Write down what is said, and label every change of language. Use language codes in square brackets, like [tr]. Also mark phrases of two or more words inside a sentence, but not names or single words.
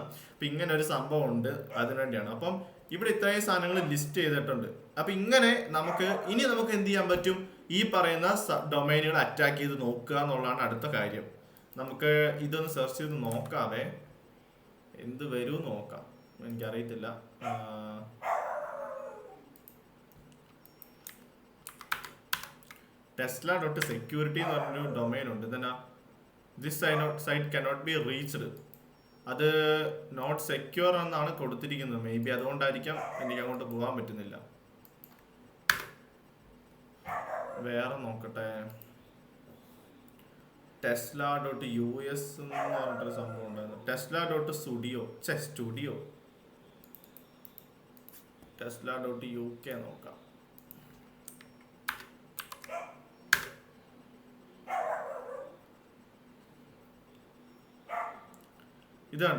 [ml] അപ്പം ഇങ്ങനെ ഒരു സംഭവം ഉണ്ട്, അതിനുവേണ്ടിയാണ്. അപ്പം ഇവിടെ ഇത്രയും സാധനങ്ങൾ ലിസ്റ്റ് ചെയ്തിട്ടുണ്ട്. അപ്പം ഇങ്ങനെ നമുക്ക് എന്ത് ചെയ്യാൻ പറ്റും? ഈ പറയുന്ന ഡൊമൈനുകൾ അറ്റാക്ക് ചെയ്ത് നോക്കുക എന്നുള്ളതാണ് അടുത്ത കാര്യം. നമുക്ക് ഇതൊന്ന് സെർച്ച് ചെയ്ത് നോക്കാതെ എന്ത് വരും നോക്കാം. എനിക്കറിയത്തില്ല. tesla.security എന്ന് പറഞ്ഞൊരു ഡൊമൈൻ ഉണ്ട്. ഇതെന്നാ? [en] This site cannot be reached. [ml] അത് [en] not secure [ml] എന്നാണ് കൊടുത്തിരിക്കുന്നത്. [en] may be [ml] അതുകൊണ്ടായിരിക്കാം എനിക്ക് അങ്ങോട്ട് പോകാൻ പറ്റുന്നില്ല. വേറെ നോക്കട്ടെ. tesla.us എന്ന് പറഞ്ഞിട്ടൊരു സംഭവം ഉണ്ടായിരുന്നു. tesla.studio tesla.uk നോക്കാം. ഇത് കണ്ടോ?